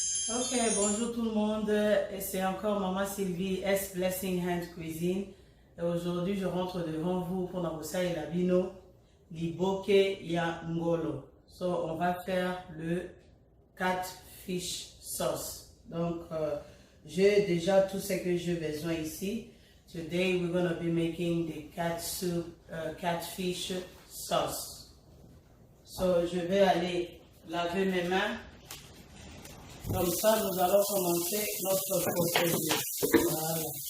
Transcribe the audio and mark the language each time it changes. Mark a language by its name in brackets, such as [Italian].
[French] Ok, bonjour tout le monde, et c'est encore Maman Sylvie S Blessing Hand Cuisine. Et aujourd'hui, je rentre devant vous pour Nabosa et Labino, Liboke ya Ngolo. So, on va faire le catfish sauce. Donc, j'ai déjà tout ce que j'ai besoin ici. [English] Today, we're going to be making the catfish sauce. [French] So, je vais aller laver mes mains. Comme ça, nous allons commencer notre procédure. Voilà.